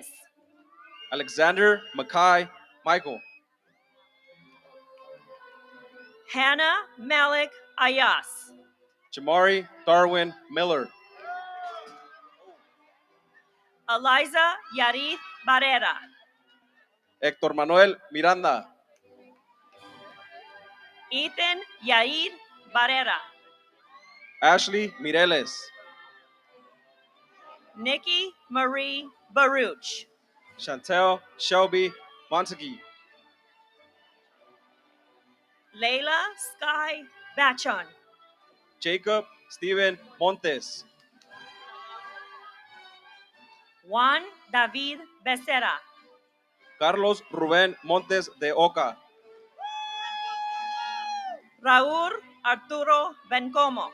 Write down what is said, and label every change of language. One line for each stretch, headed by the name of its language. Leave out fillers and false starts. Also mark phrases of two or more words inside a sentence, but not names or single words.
English: Alexander Mackay Michael, Hannah Malik Ayas, Jamari Darwin Miller, Eliza Yarith Barrera, Héctor Manuel Miranda, Ethan Yair Barrera, Ashley Mireles, Nikki Marie Baruch, Chantel Shelby Montague, Layla Sky Bachon, Jacob Steven Montes, Juan David Becerra, Carlos Rubén Montes de Oca, Raúl Arturo Bencomo,